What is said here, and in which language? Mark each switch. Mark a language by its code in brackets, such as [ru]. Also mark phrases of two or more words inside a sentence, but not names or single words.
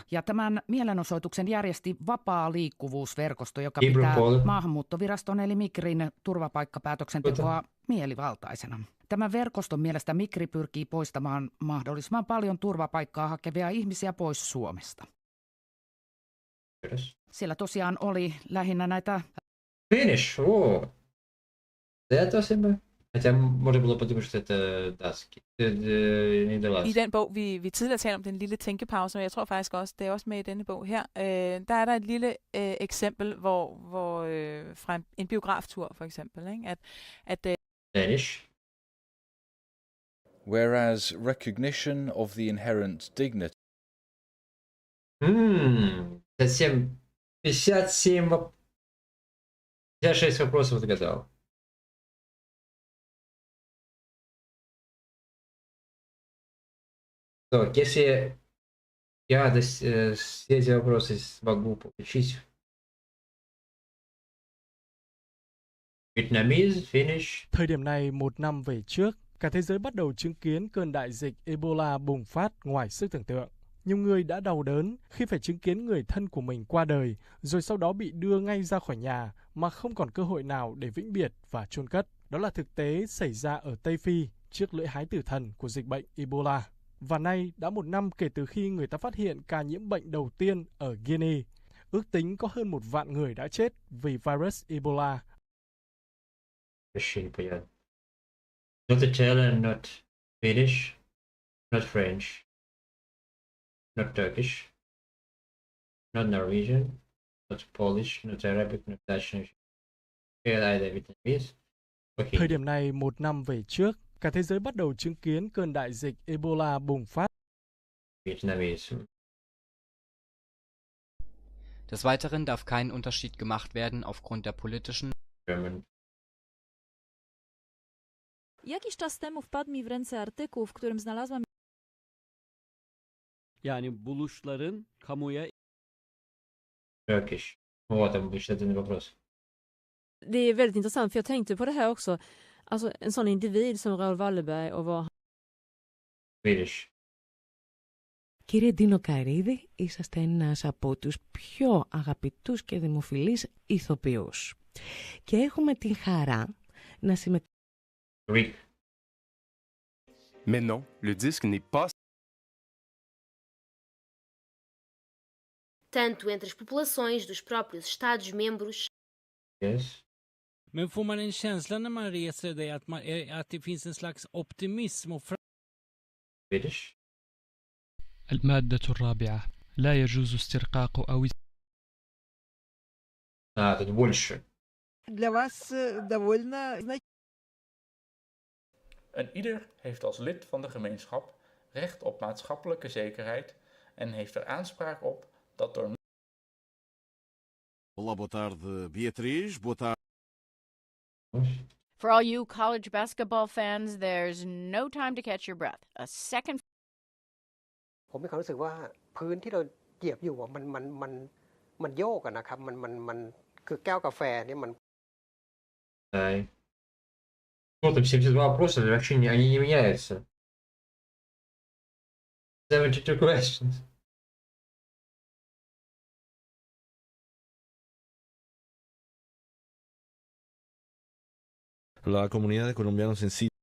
[fi] Ja tämän mielenosoituksen järjesti Vapaa liikkuvuusverkosto, joka pitää maahanmuuttoviraston eli Migrin turvapaikkapäätöksentekoa mielivaltaisena. Tämän verkoston mielestä Migri pyrkii poistamaan mahdollisimman paljon turvapaikkaa hakevia ihmisiä pois Suomesta. Siellä tosiaan oli lähinnä näitä... [en] Finnish, [ru] о! Это себе. Хотя можно было подумать, что это датский. [da] I den bog, vi tidligere talte om, den lille tænkepause, og jeg tror faktisk også, det er også med i denne bog her, der er der et lille eksempel, hvor fra en biograftur for eksempel, ikke? At [en] Danish. Whereas recognition of the inherent dignity. [ru] 57 Я 6 вопросов отгадал. Так, если я все эти вопросы смогу получить. [en] Vietnamese, Finnish. [vi] Thời điểm này 1 năm về trước, cả thế giới bắt đầu chứng kiến cơn đại dịch Ebola bùng phát ngoài sức tưởng tượng. Nhiều người đã đau đớn khi phải chứng kiến người thân của mình qua đời, rồi sau đó bị đưa ngay ra khỏi nhà mà không còn cơ hội nào để vĩnh biệt và chôn cất. Đó là thực tế xảy ra ở Tây Phi trước lễ hái tử thần của dịch bệnh Ebola. Và nay đã 1 năm kể từ khi người ta phát hiện ca nhiễm bệnh đầu tiên ở Guinea. Ước tính có hơn 1 vạn người đã chết vì virus Ebola. [en] Not Italian, not Finnish, not French, not Turkish, not Norwegian, not Polish, not Arabic, not Dutch, not either Vietnamese. Okay. [vi] Thời điểm này 1 năm về trước, cả thế giới bắt đầu chứng kiến cơn đại dịch Ebola bùng phát. [en] Vietnamese. [de] Des Weiteren darf kein Unterschied gemacht werden aufgrund der politischen. [en] German. [pl] Jakiś czas temu wpadł mi w ręce artykuł, w którym znalazłam [tr] Yani buluşların kamuya [en] Turkish. [ru] Вот там еще один вопрос. [sv] Det är väldigt intressant för jag tänkte på det här också. Alltså en sån individ som Raoul Wallenberg och vad [en] Swedish. [el] Κύριε Ντίνο Καρίδη, είσαστε ένας από τους πιο αγαπητούς και δημοφιλείς ηθοποιούς. Και έχουμε την χαρά να συμμετέχουμε. [fr] Mais non, le disque n'est pas. [pt] Tanto entre as populações dos próprios Estados-membros. [en] Yes. [sv] Men får man en känsla när man reser det att det finns en slags optimism och [en] Swedish. [ar] المادة الرابعة لا يجوز استرقاق أو [ru] тут больше. Для вас довольно. [nl] En ieder heeft als lid van de gemeenschap recht op maatschappelijke zekerheid en heeft er aanspraak op dat door. [pt] Olá, boa tarde, Beatriz. Boa tarde. [en] For all you college basketball fans, there's no time to catch your breath. A second. [th] ผมมีความรู้สึกว่าพื้นที่เราเหยียบอยู่มันโยกนะครับมันคือแก้วกาแฟเนี่ยมัน [ru] Ну, там 72 вопроса, вообще они не меняются. [en] 72 questions. [es] La comunidad de colombianos en sí.